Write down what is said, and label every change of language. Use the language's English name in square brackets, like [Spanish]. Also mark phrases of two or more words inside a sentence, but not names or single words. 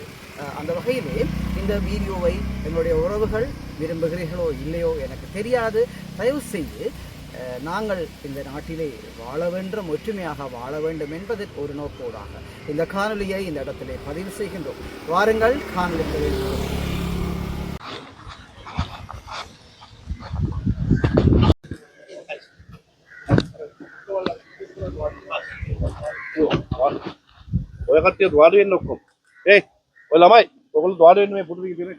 [Tamil] அந்த வகையிலே இந்த வீடியோவை என்னுடைய உறவுகள் விரும்புகிறீர்களோ இல்லையோ எனக்கு தெரியாது. தயவு செய்து நாங்கள் இந்த நாட்டிலே வாழ வேண்டும், ஒற்றுமையாக வாழ வேண்டும் என்பது ஒரு நோக்கோடாக இந்த காணொலியை இந்த இடத்திலே பதிவு செய்கின்றோம். வாருங்கள் காணொலிகளில் [Sinhala] ඔය කට්ටිය ද්වාර වෙන්න ඔක්කොම. ඔය ළමයි ඔයගොල්ලෝ ද්වාර වෙන්න මේ පුටු ටික තියෙන.